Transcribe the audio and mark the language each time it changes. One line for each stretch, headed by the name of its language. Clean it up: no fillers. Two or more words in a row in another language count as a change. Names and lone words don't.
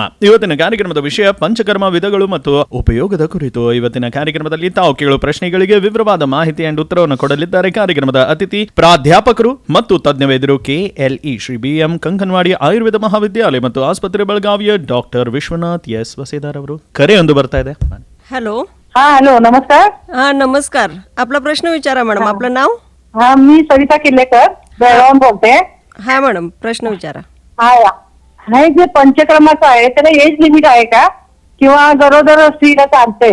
Kannada: ಇವತ್ತಿನ ಕಾರ್ಯಕ್ರಮದ ವಿಷಯ ಪಂಚಕರ್ಮ ವಿಧಗಳು ಮತ್ತು ಉಪಯೋಗದ ಕುರಿತು. ಇವತ್ತಿನ ಕಾರ್ಯಕ್ರಮದಲ್ಲಿ ತಾವು ಕೇಳುವ ಪ್ರಶ್ನೆಗಳಿಗೆ ವಿವರವಾದ ಮಾಹಿತಿ ಅಂಡ್ ಉತ್ತರವನ್ನು ಕೊಡಲಿದ್ದಾರೆ ಕಾರ್ಯಕ್ರಮದ ಅತಿಥಿ, ಪ್ರಾಧ್ಯಾಪಕರು ಮತ್ತು ತಜ್ಞ ವೈದ್ಯರು, KLE ಶ್ರೀ BM ಕಂಕನವಾಡಿ ಆಯುರ್ವೇದ ಮಹಾವಿದ್ಯಾಲಯ ಮತ್ತು ಆಸ್ಪತ್ರೆ ಬೆಳಗಾವಿಯ ಡಾಕ್ಟರ್ ವಿಶ್ವನಾಥ್ ಎಸ್ वसेदार ಅವರು. ಕರೆ ಒಂದು ಬರ್ತಾ ಇದೆ.
Marathi: हॅलो. हा हॅलो, नमस्कार. हा नमस्कार. आपला प्रश्न विचारा मॅडम. आपलं नाव? हा, मी सविता किल्लेकर बेळगावून बोलते. हा मॅडम, प्रश्न विचारा. हा या हे जे पंचकर्माचं आहे त्याला
English: age limit
Marathi: आहे का किंवा गरोदर स्त्रीला चालतंय?